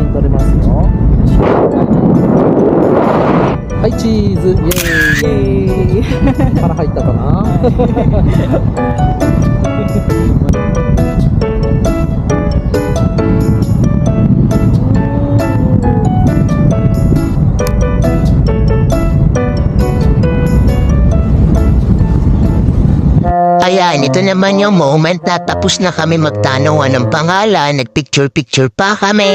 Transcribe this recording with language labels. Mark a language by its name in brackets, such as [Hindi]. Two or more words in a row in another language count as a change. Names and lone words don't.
[Japanese] ますよ。はいチーズイエーイ。腹入ったかな。 [Filipino] Ayan, ito naman yung moment na tapos na kami magtanungan ng pangalan, nagpicture-picture pa kami.